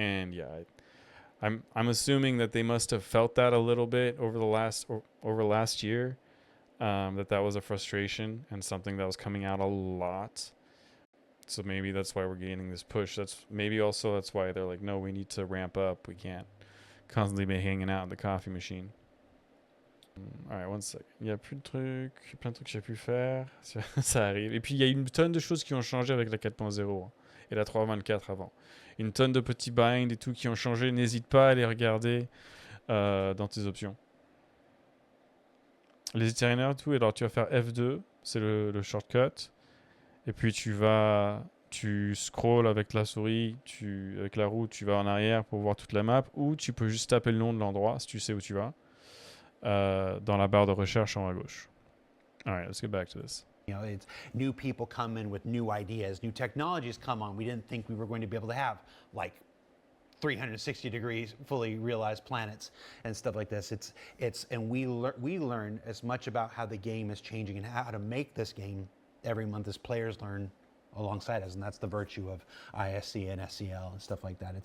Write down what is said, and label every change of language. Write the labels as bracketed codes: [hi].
[en] And yeah, I'm assuming that they must have felt that a little bit over last year, that was a frustration and something that was coming out a lot. So maybe that's why we're gaining this push. That's why they're like, no, we need to ramp up. We can't constantly be hanging out in the coffee machine. Alright, one second. [fr] Il y a plein de trucs que j'ai pu faire. Ça arrive. Et puis, il y a une tonne de choses qui ont changé avec la 4.0 et la 3.24 avant. Une tonne de petits binds et tout qui ont changé. N'hésite pas à les regarder dans tes options. Les itinéraires et tout. Alors, tu vas faire F2. C'est le shortcut. Et puis, tu scrolls avec la souris, avec la roue, tu vas en arrière pour voir toute la map, ou tu peux juste taper le nom de l'endroit si tu sais où tu vas, dans la barre de recherche en haut à gauche. [en] All right, let's get back to this. It's new people come in with new ideas, new technologies come on. We didn't think we were going to be able to have like 360 degrees fully realized planets and stuff like this. And we learn as much about how the game is changing and how to make this game every month as players learn alongside us, and that's the virtue of ISC and SCL and stuff like that.